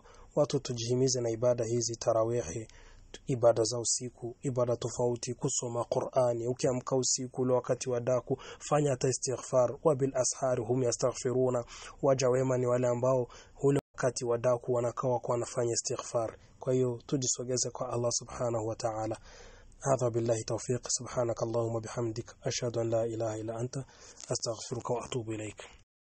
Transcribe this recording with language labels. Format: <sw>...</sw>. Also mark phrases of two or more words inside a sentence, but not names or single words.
<sw>Watu tujihimize na ibada hizi, tarawih, ibada za usiku, ibada tofauti, kusoma Qur'ani, ukiamka usiku ule wakati wa daku fanya istighfar,</sw> <ar>وبالأسحار هم يستغفرون,</ar> <sw>waja wema ni wale ambao ule wakati wa daku wanakaa kwa wanafanya istighfar. Kwa hiyo tujisogeze kwa Allah</sw> <ar>سبحانه وتعالى. هذا بالله توفيق. سبحانك اللهم وبحمدك أشهد أن لا إله إلا أنت أستغفرك وأتوب إليك.</ar>